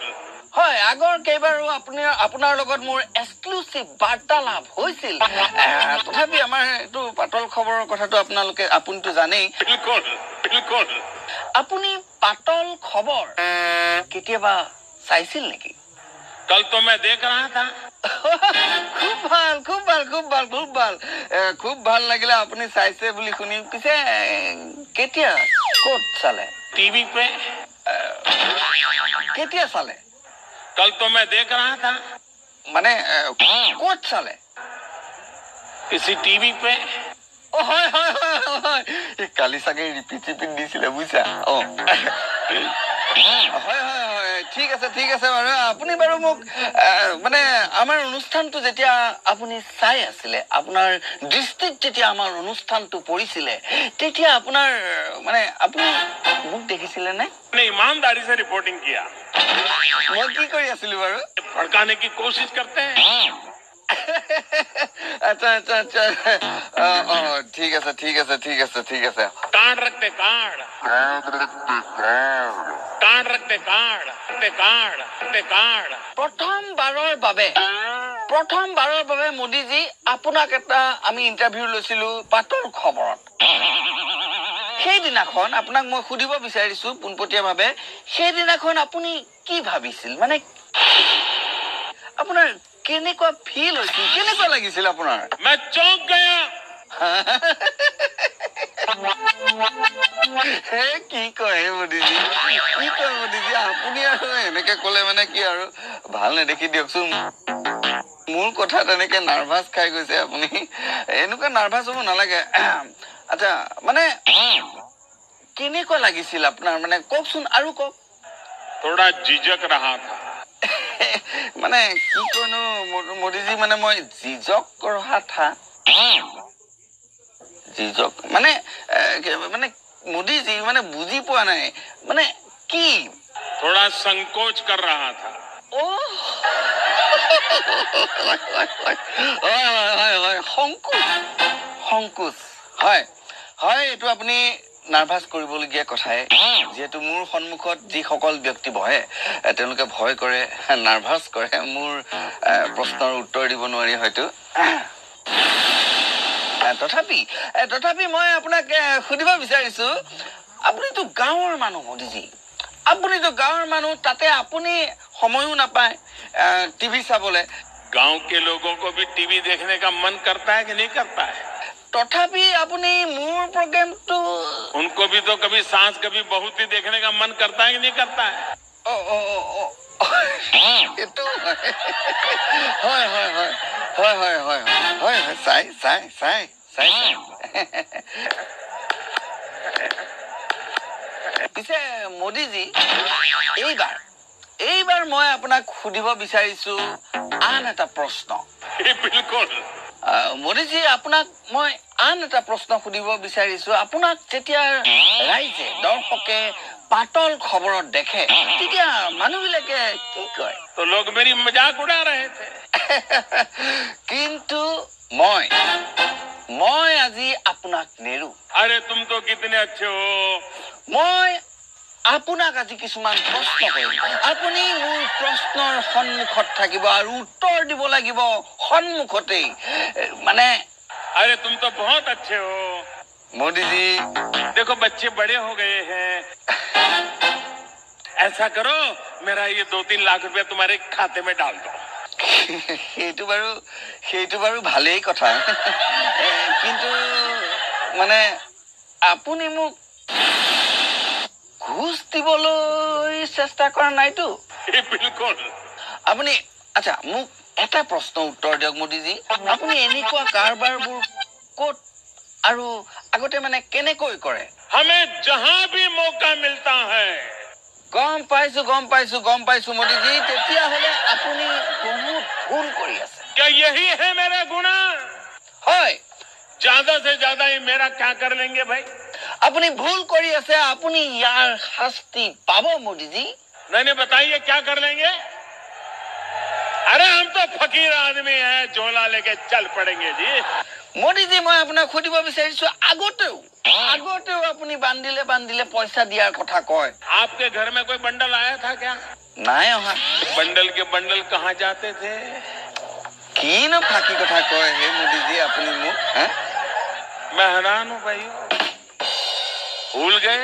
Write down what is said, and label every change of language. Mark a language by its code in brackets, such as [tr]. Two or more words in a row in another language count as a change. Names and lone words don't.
[as] হয় আগৰ কেইবাৰো আপোনাৰ লগত মোৰ এক্সক্লুসিভ বাৰ্তালাপ হৈছিল তথাপি আমাৰ এটো পাতল খবৰৰ কথাটো আপুনিটো জানেই [hi] बिल्कुल बिल्कुल [as] আপুনি পাতল খবৰ কেতিয়াবা চাইছিল নেকি [hi] कल तो मैं देख रहा था [as] খুব ভাল লাগিলে আপুনি চাইছে বুলি শুনি পিছে কেতিয়া ক'ত চালে [hi] टीवी पे [as] কেতিয়া চালে [hi] कल तो मैं देख रहा था [as] মানে ক'ত চালে [hi] किसी टीवी पे [as] হয় কালি চাগে ৰিপিট দিছিলে বুইছা হয় ঠিক আছে বাৰু আপুনি বাৰু মোক মানে আমাৰ অনুষ্ঠানটো যেতিয়া আপুনি চাই আছিলে আপোনাৰ দৃষ্টিত যেতিয়া আমাৰ অনুষ্ঠানটো পৰিছিলে তেতিয়া আপোনাৰ মানে আপুনি মোক দেখিছিলে নে [hi] ने ईमानदारी से रिपोर्टिंग किया [as] মই কি কৰি আছিলো বাৰু [hi] भड़काने की कोशिश करते हैं [as] আচ্ছা ঠিক আছে [hi] कार्ड रखते कार्ड कार्ड रखते कार्ड [as] প্ৰথমবাৰৰ বাবে মোদীজী আপোনাক এটা আমি ইন্টাৰভিউ লৈছিলো পাতল খবৰত সেইদিনাখন আপোনাক মই সুধিব বিচাৰিছো পোনপটীয়াভাৱে সেইদিনাখন আপুনি কি ভাবিছিল মানে আপোনাৰ কেনেকুৱা ফিল হৈছিল কেনেকুৱা লাগিছিল আপোনাৰ [hi] मैं चौंक गया [as] কি কয় মোদীজী আপুনি আৰু এনেকে ক'লে মানে কি আৰু ভাল নেদেখি দিয়কচোন মোৰ কথা তেনেকে নাৰ্ভাছ খাই গৈছে আপুনি এনেকুৱা নাৰ্ভাছ হ'ব নালাগে আচ্ছা মানে কেনেকুৱা লাগিছিল আপোনাৰ মানে কওকচোন আৰু কওক [hi] थोड़ा झिझक रहा था [as] মানে কি কয়নো মোদীজী মানে মই [hi] झिझक रहा था [as] জিজক মানে মানে মোদীজী মানে বুজি পোৱা নাই মানে কি [hi] थोड़ा संकोच कर रहा था [as] সংকোচ হয় এইটো আপুনি নাৰ্ভাছ কৰিবলগীয়া কথাই যেহেতু মোৰ সন্মুখত যিসকল ব্যক্তি বহে তেওঁলোকে ভয় কৰে নাৰ্ভাছ কৰে মোৰ প্ৰশ্নৰ উত্তৰ দিব নোৱাৰি হয়তো তথাপি মই আপোনাক সুধিব বিচাৰিছো আপুনিতো গাঁৱৰ মানুহ মোদীজী আপুনিতো গাঁৱৰ মানুহ তাতে আপুনি সময়ো নাপায় টিভি চাবলে [hi] गांव के लोगों को भी टीवी देखने का मन करता है कि नहीं करता है [as] तथापि আপুনি মোৰ প্ৰগ্ৰামটো [hi] उनको भी तो कभी सास कभी बहू ही देखने का मन करता है कि नहीं करता है [as] এটো হয় চাই পিছে মোদীজী এইবাৰ মই আপোনাক সুধিব বিচাৰিছো আন এটা প্ৰশ্ন [hi] बिल्कुल [as] মোদীজী আপোনাক মই আন এটা প্ৰশ্ন সুধিব বিচাৰিছো আপোনাক যেতিয়া ৰাইজে দৰ্শকে পাতল খবৰত দেখে তেতিয়া মানুহবিলাকে কি কয় [hi] तो लोग मेरी मजाक उड़ा रहे थे [as] কিন্তু মই আজি আপোনাক নেৰু [hi] अरे तुम तो कितने अच्छे हो [as] মই আপোনাক আজি কিছুমান প্ৰশ্ন কৰিম আপুনি মোৰ প্ৰশ্নৰ সন্মুখত থাকিব আৰু উত্তৰ দিব লাগিব সন্মুখতেই মানে [hi] अरे तुम तो बहुत अच्छे हो मोदी जी देखो बच्चे बड़े हो गए हैं ऐसा करो मेरा ये 2-3 लाख रुपया तुम्हारे खाते में डाल दो [as] সেইটো বাৰু ভালেই কথা কিন্তু মানে আপুনি মোক ঘুষ দিবলৈ চেষ্টা কৰা নাইতো [hi] बिल्कुल [as] আপুনি আচ্ছা মোক এটা প্ৰশ্ন উত্তৰ দিয়ক মোদীজী আপুনি এনেকুৱা কাৰবাৰবোৰ ক'ত আৰু আগতে মানে কেনেকৈ কৰে [hi] हमें जहां भी मौका मिलता है [as] গম পাইছো মোদীজী তেতিয়া হলে আপুনি বহুত ভুল কৰি আছে [hi] क्या यही है मेरा गुनाह [as] হয় [hi] ज्यादा से ज्यादा ये मेरा क्या कर लेंगे भाई [as] আপুনি ভুল কৰি আছে আপুনি ইয়াৰ শাস্তি পাব মোদীজী [hi] नहीं बताइए क्या कर लेंगे अरे हम तो फकीर आदमी हैं झोला लेके चल पड़ेंगे जी [as] মোদীজী মই আপোনাক সুধিব বিচাৰিছো আগতেও আপুনি বান্ধিলে পইচা দিয়াৰ কথা কয় [hi] आपके घर में कोई बंडल आया था क्या? [as] নাই অহা [hi] बंडल के बंडल कहाँ जाते थे? [as] কিনো ফাঁকি কথা কয় হে মোদীজী আপুনি মোক [hi] मैं हैरान हूँ भाई, भूल गए?